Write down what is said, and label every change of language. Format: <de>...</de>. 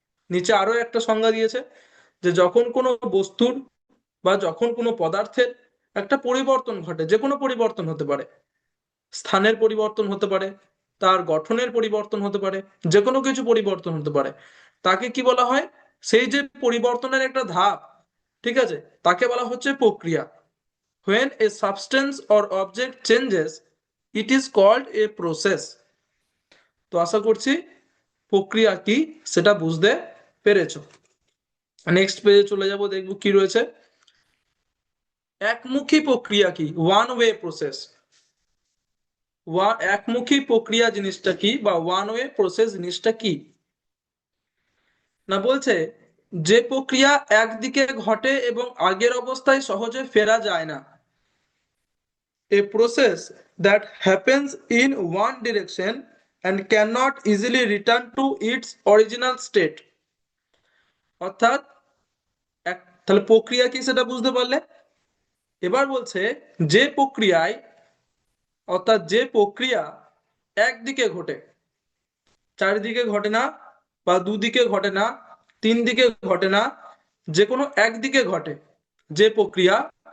<bn>নিচে আরো একটা সংজ্ঞা দিয়েছে, যে যখন কোনো বস্তুর বা যখন কোনো পদার্থের একটা পরিবর্তন ঘটে, যে কোনো পরিবর্তন হতে পারে, স্থানের পরিবর্তন হতে পারে, তার গঠনের পরিবর্তন হতে পারে, যে কোনো কিছু পরিবর্তন হতে পারে, তাকে কি বলা হয়, সেই যে পরিবর্তনের একটা ধাপ, ঠিক আছে, তাকে বলা হচ্ছে প্রক্রিয়া।</bn> <en>when a substance or object changes it is called a process।</en> <bn>তো আশা করছি প্রক্রিয়া কি সেটা বুঝতে পেরেছো। নেক্সট পেজে চলে যাব, দেখবো কি রয়েছে। একমুখী প্রক্রিয়া কি, ওয়ান ওয়ে প্রসেস। একমুখী প্রক্রিয়া জিনিসটা কি বা ওয়ান ওয়ে প্রসেস জিনিসটা কি না, বলছে যে প্রক্রিয়া একদিকে ঘটে এবং আগের অবস্থায় সহজে ফেরা যায় না।</bn> <en>A process that happens in one direction and cannot easily return to its original state।</en> <bn>অর্থাৎ তাহলে প্রক্রিয়া কি সেটা বুঝতে পারলে। এবার বলছে যে প্রক্রিয়ায়, অর্থাৎ যে প্রক্রিয়া একদিকে ঘটে, চারিদিকে ঘটে না, বা দুদিকে ঘটে না, তিন দিকে ঘটে না, যে কোনো একদিকে ঘটে যে প্রক্রিয়া।</bn>